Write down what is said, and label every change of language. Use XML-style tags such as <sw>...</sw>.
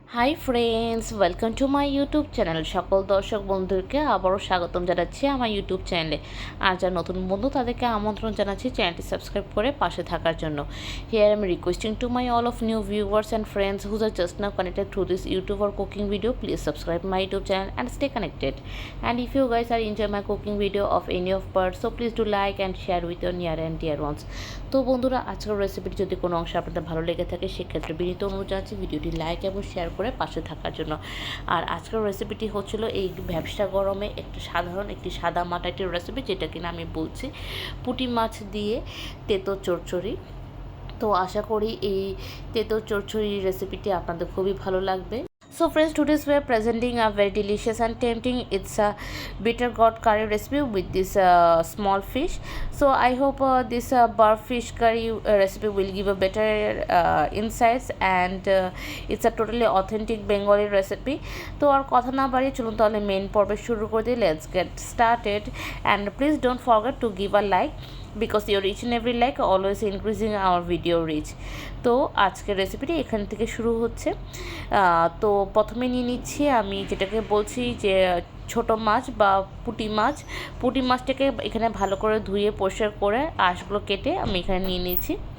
<en>Hi friends, welcome to my YouTube channel.</en> <bn>সকল দর্শক বন্ধুকে আবারও স্বাগতম জানাচ্ছি আমার ইউটিউব চ্যানেলে। আর যারা নতুন বন্ধু তাদেরকে আমন্ত্রণ জানাচ্ছি চ্যানেলটি সাবস্ক্রাইব করে পাশে থাকার জন্য।</bn> <en>Here I am requesting to my all of new viewers and friends whose are just now connected through this YouTube or cooking video. Please subscribe my YouTube channel and stay connected. And if you guys are enjoy my cooking video of any of parts, so please do like and share with your near and dear ones.</en> <bn>তো বন্ধুরা, আজকের রেসিপিটি যদি কোনো অংশ আপনাদের ভালো লেগে থাকে সেক্ষেত্রে বিনীত অনুরোধ জানাচ্ছি ভিডিওটি লাইক এবং শেয়ার করে পাশে থাকার জন্য। আর আজকের রেসিপিটি হচ্ছিল এই ভ্যাপসা গরমে একটি সাদা মাটা একটি রেসিপি, যেটা কিনা আমি বলছি পুঁটি মাছ দিয়ে তেতো চচ্চড়ি। তো আশা করি এই তেতো চচ্চড়ি রেসিপিটি আপনাদের খুবই ভালো লাগবে।</bn> <en>So friends, today we are presenting a very delicious and tempting. It's a bitter gourd curry recipe with this small fish. So I hope this bar fish curry recipe will give a better insights, and it's a totally authentic Bengali recipe.</en> <bn>তো আর কথা না বাড়িয়ে চলুন তাহলে main পর্বে শুরু করে দিই।</bn> <en>Let's get started, and please don't forget to give a like because your each and every like always increasing our video reach.</en> <bn>তো আজকের রেসিপিটি এখান থেকে শুরু হচ্ছে। তো প্রথমে নিয়ে নিচ্ছি আমি যেটাকে বলছি যে ছোট মাছ বা পুঁটি মাছটাকে এখানে ভালো করে ধুয়ে পরিষ্কার করে আঁশগুলো কেটে আমি এখানে নিয়ে নিচ্ছি।</bn>